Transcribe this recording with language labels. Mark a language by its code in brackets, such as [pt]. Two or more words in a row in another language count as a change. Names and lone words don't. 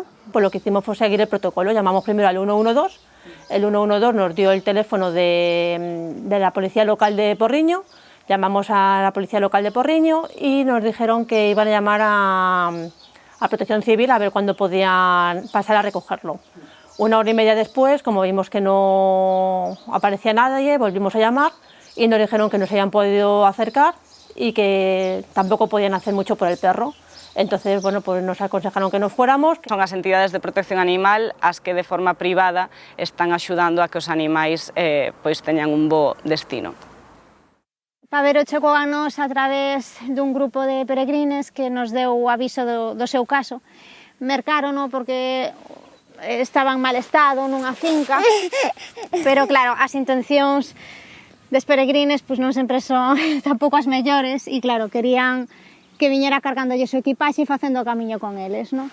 [es] Pues lo que hicimos fue seguir el protocolo, llamamos primero al 112, el 112 nos dio el teléfono de la policía local de Porriño, llamamos a la policía local de Porriño y nos dijeron que iban a llamar a Protección Civil a ver cuándo podían pasar a recogerlo. Una hora y media después, como vimos que no aparecía nadie, volvimos a llamar y nos dijeron que no se habían podido acercar y que tampoco podían hacer mucho por el perro. Entonces, bueno, pues nos aconsejaron que nos fuéramos. [gl] Son as entidades de protección animal as que de forma privada están axudando a que os animais pois teñan un bo destino. Pavero chegou a nos a través dun grupo de peregrines que nos deu o aviso do seu caso. Mercárono porque estaba en mal estado nunha finca, pero claro, as intencións des peregrines pois non sempre son tampouco as mellores e claro, querían que viñera cargando o seu equipaxe e facendo o camiño con eles, non?